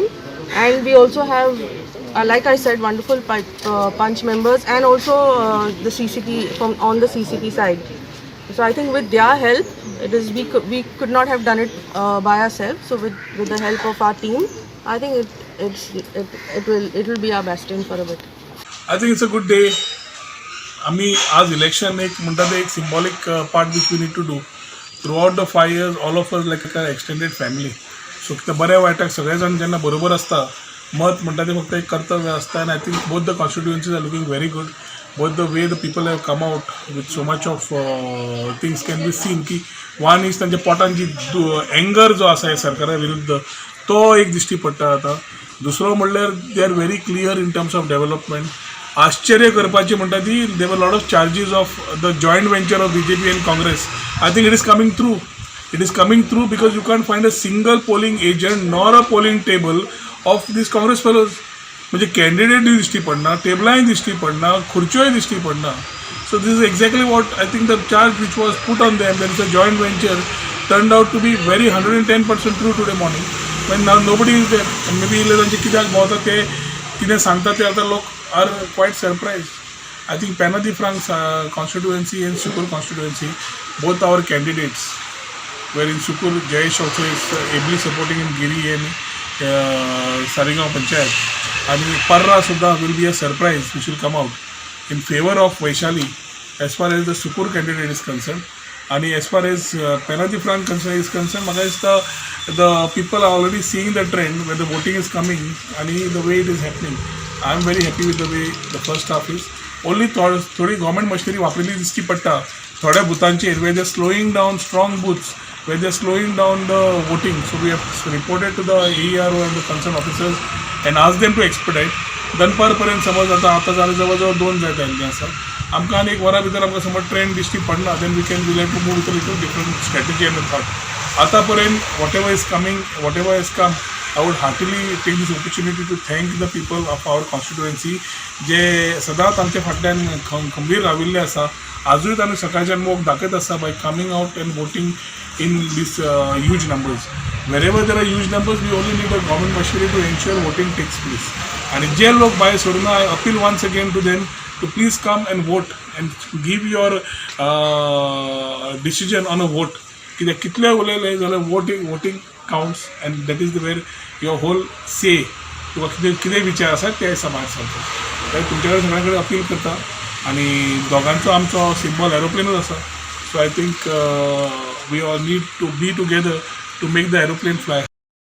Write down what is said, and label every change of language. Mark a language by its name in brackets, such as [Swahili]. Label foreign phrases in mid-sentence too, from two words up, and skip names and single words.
[English] And we also have, like I said, wonderful punch members and also the CCP on the CCP side. So I think with their help, we could not have done it by ourselves. So with the help of our team, I think it will be our bastion for a bit. I think it's a good day. [Konkani] आम्ही आज इलेक्शन एक म्हणतात एक [English] symbolic part which we need to do throughout the 5 years all of us like a extended family. [Konkani] सो ते बऱ्या वायटाक सगळे जाण जेन्ना बरोबर आसता मत म्हणटा ते फक्त एक कर्तव्य आसता. [English] आनी I think both the constituencies are looking very good. both the way the people have come out with so much of things can be seen ki one is [Konkani] तांच्या पोटान जी एंगर जो आसा ह्या सरकारा विरुद्ध तो एक दिश्टी पडटा आतां. दुसरो म्हणल्यार [English] they are very clear in terms of development. [Konkani] आश्चर्य करपाची म्हणटा ती [English] there were lot of charges of the joint venture of BJP and Congress. I think it is coming through. It is coming through because you can't find a single polling agent nor a polling table of these Congress fellows. [Konkani] म्हणजे कॅन्डिडेटूय दिश्टी पडना, टेबलांय दिश्टी पडना, खुर्च्योय दिश्टी पडना. [English] So this is exactly what I think the charge which was put on them, there is a joint venture, turned out to be very 110% true today morning. When now nobody is there. [Konkani] Maybe तांचे कित्याक भोंवता ते कितें सांगता ते आतां लोक [English] are quite surprised. I think Penna di Franc constituency and Sukur constituency, both our candidates, where in Sukur, Jayesh also is ably supporting in Giri and Saringaon Panchayat. And Parra Sudha will be a surprise which will come out in favor of Vaishali as far as the Sukur candidate is concerned. And as far as Penna di Franc is concerned, the people are already seeing the trend where the voting is coming and the way it is happening. I am very happy with the way the first half is. Only [Konkani] थोडी गव्हर्मेंट मशिनरी वापरली दिसती पडटा थोड्या बुथांचेर [English] where they are slowing down strong booths, where they are slowing down the voting. So we have reported to the AERO and the concerned officers and asked them to expedite. [Konkani] दनपार पर्यंत समज आता जाले जवळ 2 जायत आयिल्ले आसा. आमकां आनी एक वरा भितर आमकां समज ट्रेंड दिश्टी पडना [English] then we can will have to move with a little different strategy and thought. [Konkani] आतां पर्यंत [English] whatever is coming, whatever has come, I would heartily take this opportunity to thank the people of our constituency [Konkani] जे सदांच आमच्या फाटल्यान खंबीर राविल्ले आसा. आजूय आमी सकाळच्यान मोग दाखयत आसा [English] by coming out and voting in these huge numbers. wherever there are huge numbers, we only need a government machinery to ensure voting takes place. And [Konkani] जे लोक भायर सोडून [English] I appeal once again to them to please come and vote and give your decision on a vote. [Konkani] कित्याक कितले उलयले जाल्यार [English] voting counts and that is the where your whole say [Konkani] किंवा कितें विचार आसा ते भायर सरता. तुमचे कडेन सगळ्या कडेन अपील करता आनी दोगांचो आमचो सिंबल एरोप्लेनूच आसा. [English] so I think we all need to be together to make the aeroplane fly.